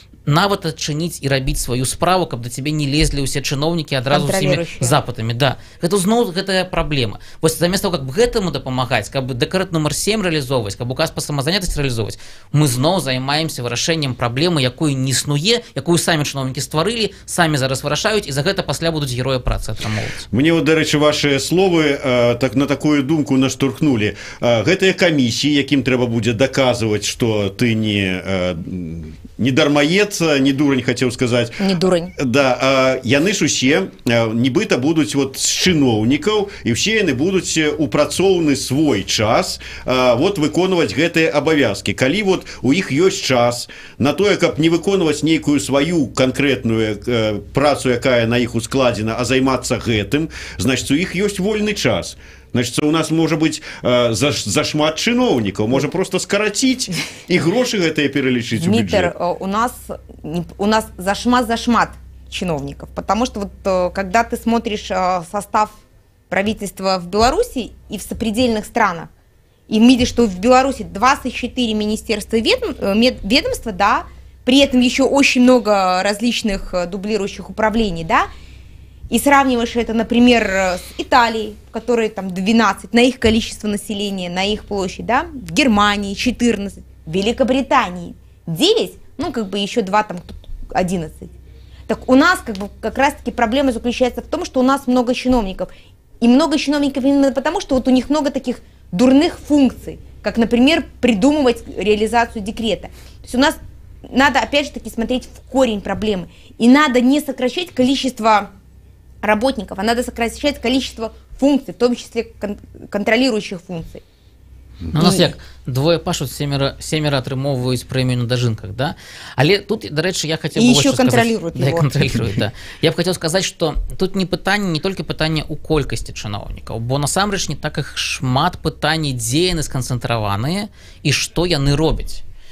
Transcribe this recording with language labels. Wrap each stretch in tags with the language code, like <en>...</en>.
<be>Нават адчыніць і рабіць сваю справу, каб да цябе не лезлі ўсе чыноўнікі адразу ўсімі запытамі. Да. Гэта зноў гэтая праблема. Вось замест того, каб гэтаму дапамагаць, каб дэкрэт нумар 7 рэалізоўваць, каб указ па самазанятасці рэалізоўваць, мы зноў займаемся вырашэннем праблемы, якой не існуе, якую самі чыноўнікі стварылі, самі зараз вырашаюць, і за гэта пасля будуць героі працы атрымоўваць. Мне вот, дарэчы, ваши словы так на такую думку наштурхнули. Гэтыя камісіі, якім трэба будзе даказваць, што ты не дармаед, не дурань,</be> <ru>хотел сказать.</ru> <be>Не дурань. Да, яны ж усе нібыта будуць вот з чыноўнікаў, і ўсе яны будуць упрацоўны свой час вот выконваць гэтыя абавязкі. Калі вот у іх ёсць час на тое, каб не выконваць нейкую сваю канкрэтную працу, якая на іх ускладзена, а займацца гэтым, значит, у іх ёсць вольны час. Значит,</be> <ru>у нас может быть</ru> <be>зашмат чыноўнікаў, можа просто скараціць і грошы гэтыя пералічыць у бюджет.</be> <ru>У нас зашмат чиновников, потому что вот когда ты смотришь состав правительства в Беларуси и в сопредельных странах, и видишь, что в Беларуси 24 министерства и ведомства, да, при этом еще очень много различных дублирующих управлений, да, и сравниваешь это, например, с Италией, в которой там 12, на их количество населения, на их площадь, да, в Германии 14, в Великобритании 9, ну, как бы еще 2, там, 11. Так у нас, как бы, как раз-таки проблема заключается в том, что у нас много чиновников. И много чиновников именно потому, что вот у них много таких дурных функций, как, например, придумывать реализацию декрета. То есть у нас надо, опять же таки, смотреть в корень проблемы. И надо не сокращать количество работников, а надо сокращать количество функций, в том числе контролирующих функций.</ru> <be>Ну, у нас як двое пашут, семеро атрымоўваюць прэмію на дажынках, да? Але тут, дарэчы,</be> <ru>я хотел бы еще контролируют сказать, его. Да, контролируют, да.</ru> <be>Я бы хотел сказать, что тут не толькі пытанне ў колькасці чыноўнікаў, бо насамрэч не так іх шмат пытаний, дзе яны сканцэнтраваныя і што яны робяць.</be>